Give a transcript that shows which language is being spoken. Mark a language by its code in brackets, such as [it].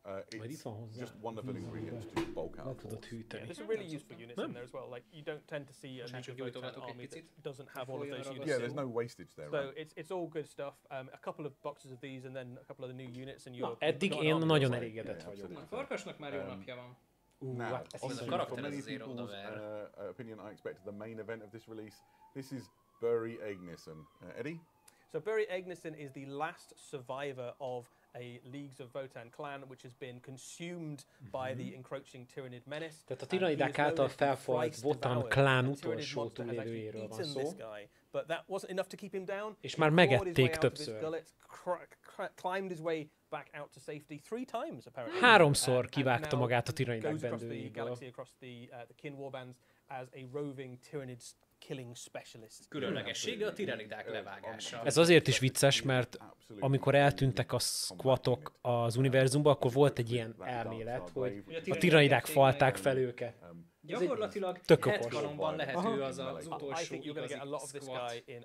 [en] It's just wonderful ingredients to bulk out. There's some really useful units in there as well. Like you don't tend to see a League of Votan army that doesn't have all of those units. Yeah, there's no wastage there. So it's all good stuff. A couple of boxes of these and then a couple of the new units and you're. [hu] Eddig én nagyon elégedett vagyok. A Farkasnak már jó napja van. [en] Now, [hu] ez a karakter az azért odaver. [en] Opinion, I expect the main event of this release. This is Bury Egnisson. Eddie? So Bury Egnisson is the last survivor of a Leagues of Votan clan which has been consumed by the encroaching Tyranid menace. [hu] Tehát a tiranidák által felfalt Votan klán utolsó túlélőjéről van szó. [en] But that wasn't enough to keep him down. [hu] És már megették többször. [en] Climbed his way back out to safety 3 times apparently. [hu] 3-szor kivágta magát a tiranidák bendőjéből. [en] Across the kin warbands as a roving Tyranid killing specialist. [hu] Különlegessége a tiranidák levágása. Ez azért is vicces, mert amikor eltűntek a squatok az univerzumba, akkor volt egy ilyen elmélet, hogy a tiranidák falták fel őket. Gyakorlatilag headcanonban lehető az utolsó igazi squat.